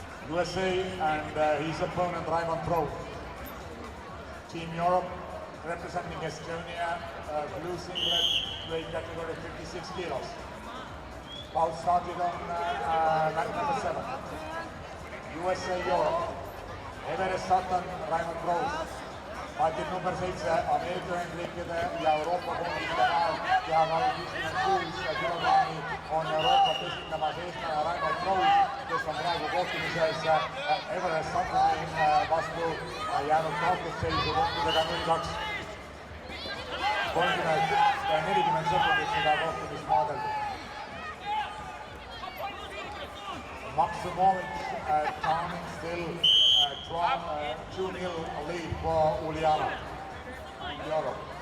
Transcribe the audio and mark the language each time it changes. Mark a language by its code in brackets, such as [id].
[en] USA and his opponent Raimond Pro. Team Europe representing Estonia, blue singlet, weight category 56 kilos. Bout started on mat number 7. USA, Europe, Everest Sutton, Raimond Pro. [et] Matil number 7 Ameerika Ühendriikide ja Euroopa koondiste vahel kehakaalu 56 kilogrammi on Euroopat esindamas eestlane Raimond Prous, kes on praegu kohtumises Everest Suttoni vastu jäänud kaotusseisu punktidega 0-2. 40 sekundit seda kohtumist maadeldud. [en] Maksimowicz Towning still 2-0 lead for Uljana in Europe.